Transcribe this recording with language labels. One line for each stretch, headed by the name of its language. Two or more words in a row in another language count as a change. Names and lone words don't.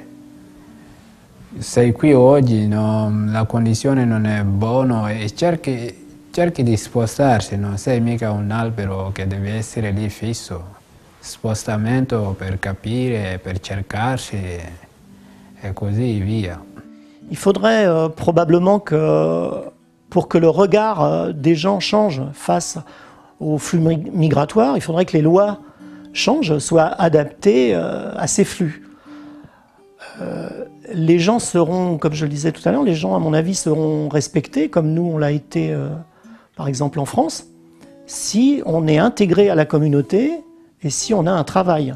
Italian: Sei qui oggi, la condizione non è buona e cerchi di spostarsi, non sei mica un albero che deve essere lì fisso. Spostamento per capire, per cercarsi et così via.
French: Il faudrait probablement que, pour que le regard des gens change face aux flux migratoires, il faudrait que les lois changent, soient adaptées à ces flux. Les gens seront, comme je le disais tout à l'heure, les gens à mon avis seront respectés, comme nous on l'a été par exemple en France, si on est intégré à la communauté et si on a un travail.